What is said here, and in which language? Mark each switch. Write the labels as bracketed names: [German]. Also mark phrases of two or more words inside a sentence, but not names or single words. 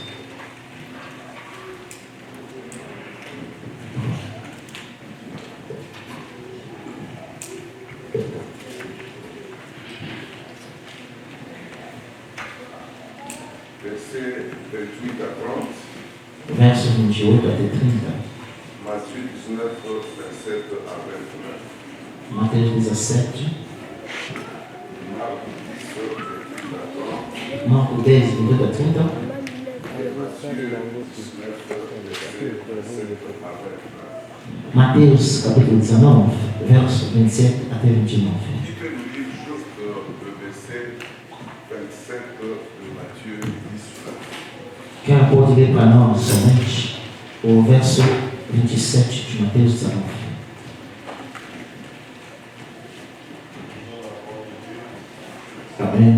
[French] Verset 28 à 30. [Portuguese] Versos 28 até 30. [French] Matthieu 19, 27 à 29. [Portuguese] Mateus 17. [French] Marc 10, 28 à 30. [Portuguese] Marcos 10, 28 a 30. [French] Et Matthieu 19, verset 27 à 29. [Portuguese] Mateus capítulo 19, verso 27 até 29. [French] Qui peut nous lire juste le verset 27 de Matthieu 19? [Portuguese] Quem pode ler para nós somente o verso 27 de Mateus 19? Amém.